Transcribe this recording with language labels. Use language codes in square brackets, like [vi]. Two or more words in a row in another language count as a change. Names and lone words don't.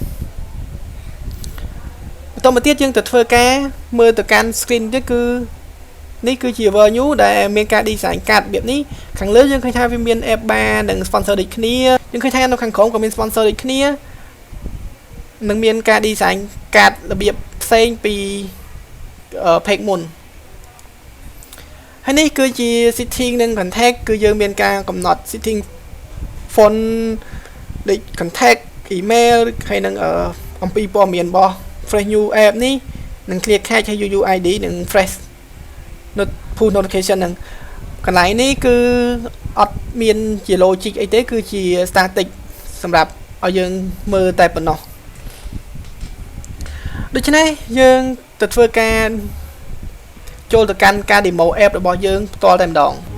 [km] បន្តមកទៀតយើងទៅធ្វើការមើលទៅកាន់ screen ទៀតគឺនេះគឺជា World New ដែលមានការ design កាតរបៀបនេះខាងលើយើងឃើញថាវាមាន [en] app bar [km] និង sponsor ដូចគ្នាយើងឃើញថានៅខាងក្រោមក៏មាន sponsor ដូចគ្នានិងមានការ design កាតរបៀបផ្សេងពី page មុន ហើយនេះគឺជា setting និង context គឺយើងមានការកំណត់ [en] setting font [km] ដូច [en] contact email [km] ហើយនឹងអំពីព័ត៌មានរបស់ [en] fresh new app [km] នេះនឹង [en] clear cache [km] ហើយ UUID និង [en] fresh push notification [km] ហ្នឹងកន្លែងនេះគឺអត់មានជា logic អីទេគឺជា static សម្រាប់ឲ្យយើងមើលតែប៉ុណ្ណោះ ដូច្នេះយើងទៅធ្វើការចូលទៅកាន់ការ [en] demo app [km] របស់យើងផ្ទាល់តែម្ដង